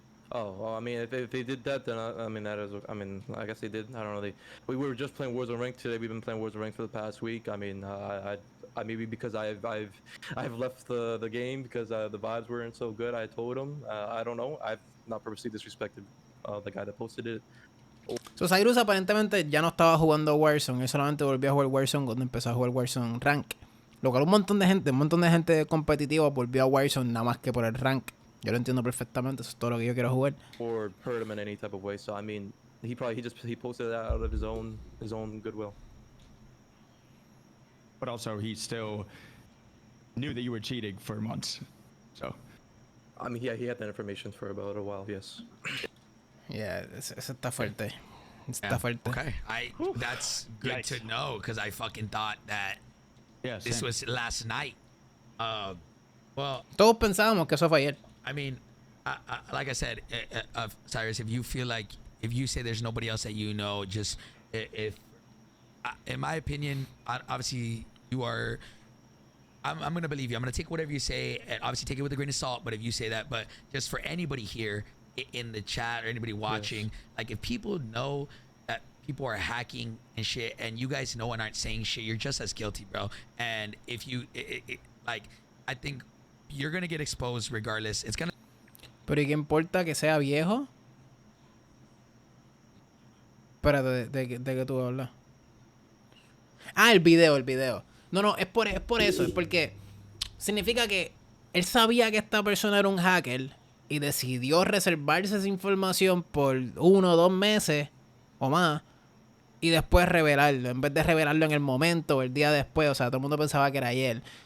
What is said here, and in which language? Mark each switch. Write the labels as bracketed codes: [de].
[en] Oh, well, I mean, if they did that, then I guess they did. I don't know. We were just playing Warzone Rank today. We've been playing Warzone Rank for the past week. I mean, I maybe because I've left the game because the vibes weren't so good. I told him. I don't know. I've not purposely disrespected the guy that posted it. [es] So, Cyrus aparentemente ya no estaba jugando Warzone. Él solamente volvió a jugar Warzone cuando empezó a jugar Warzone Rank. Lo cual un montón de gente competitiva volvió a Warzone nada más que por el Rank. Yo lo entiendo perfectamente, eso es todo lo que yo quiero jugar. [en] Or hurt him in any type of way. So I mean, he posted that out of his own goodwill. But also, he still knew that you were cheating for months. So, I mean, he had that information for about a while. Yes. [es] Yeah, eso está fuerte. Está fuerte. [en] Okay, that's good to know because I fucking thought that this was last night. Well, [es] todos pensábamos que eso fue ayer. [en] I mean, like I said, Cyrus, if you say there's nobody else that you know, just if in my opinion, obviously you are. I'm gonna believe you. I'm gonna take whatever you say, and obviously take it with a grain of salt. But if you say that, but just for anybody here in the chat or anybody watching, like if people know that people are hacking and shit, and you guys know and aren't saying shit, you're just as guilty, bro. And if you like, I think you're gonna get exposed regardless. It's gonna. [es] Pero ¿y qué importa que sea viejo? Espérate, ¿de qué tú hablas? El video. No, es por eso. Es porque significa que él sabía que esta persona era un hacker y decidió reservarse esa información por 1 o 2 meses o más y después revelarlo, en vez de revelarlo en el momento o el día después. O sea, todo el mundo pensaba que era ayer.